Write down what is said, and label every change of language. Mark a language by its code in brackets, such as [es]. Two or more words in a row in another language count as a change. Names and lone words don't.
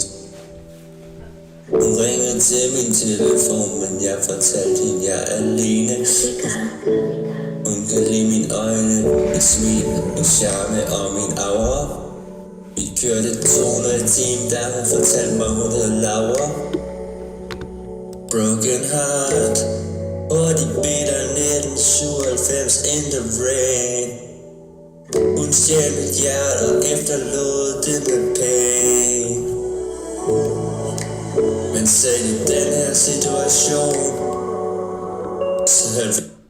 [da] Hun ringede til min telefon, men jeg fortalte hende jeg er alene. Hun kan lide mine øjne, mit smil, min charme og min aura. Vi kørte 200 i timen, da hun fortalte mig hun hed Laura. [en] Broken heart, [da] og de [en] bitter 1997 in the rain. [da] Hun stjal mit hjerte og efterlod det med pain. Men selv i den her situation, så hørte vi